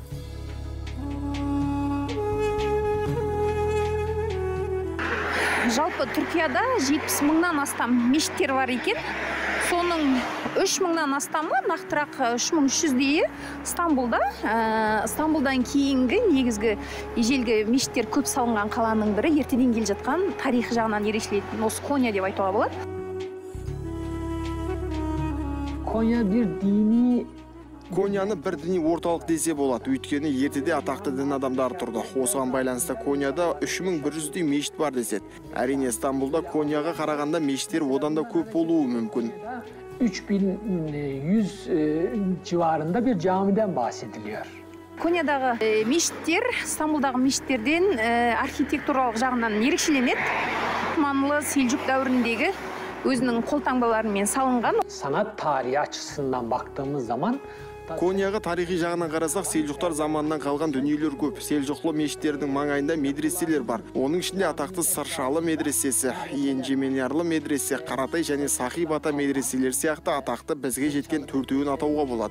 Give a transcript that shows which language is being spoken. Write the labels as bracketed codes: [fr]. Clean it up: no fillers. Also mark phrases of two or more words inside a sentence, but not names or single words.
[kk] Жалпы Түркияда 70 мыңнан астам мешіттер бар екен. Соның 3 мыңнан астамы, нақтырақ 3300-дейі Стамбулда. Стамбулдан кейінгі негізгі ежелгі мешіттер көп салынған қаланың бірі, ертеден келе жатқан тарихы жағынан ерекшелейтін осы Коня деп айтуға болады. [tr] Konya bir dini [kk] Коняны бір діни орталық десе болады, өйткені ертеде атақты дін адамдар тұрды. Осыған байланысты Коняда 3100-дей мешіт бар деседі. Әрине Стамбулда Коняға қарағанда мешіттер одан да көп болуы мүмкін. [tr] 3100 civarında bir camiden bahsediliyor. [kk] Конядағы мешіттер Стамбулдағы мешіттерден архитектуралық жағынан ерекшеленеді. Османлы Селжук дәуіріндегі өзінің қолтаңбаларымен салынған. [tr] Sanat tarihi açısından baktığımız zaman [kk] Конияға тарихи жағынан қарасақ, селжұқтар заманынан қалған дүниелер көп. Селжұқлы мешіттердің маңайында медреселер бар. Оның ішінде атақты Саршалы медресесі, Енжеменярлы медресе, Қаратай және Сахи Бата медреселер сияқты атақты бізге жеткен төртеуін атауға болады.